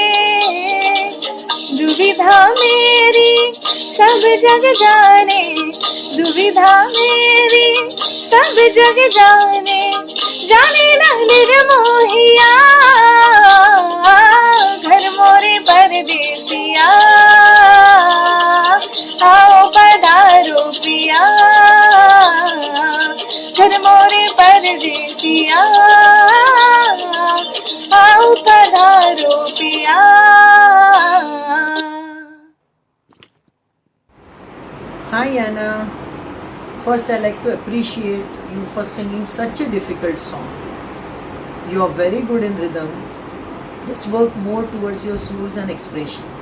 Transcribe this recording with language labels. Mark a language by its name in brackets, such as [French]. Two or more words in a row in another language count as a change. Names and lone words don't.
[Hindi] दुविधा मेरी सब जग जाने, दुविधा मेरी सब जग जाने, जाने न निर्मोहिया घर मोरे परदेसिया। आओ पधारो पिया घर मोरे परदेसिया। आओ पधारो पिया। [English] Hi Anna. First I'd like to appreciate you for singing such a difficult song. You are very good in rhythm. Just work more towards your suurs and expressions.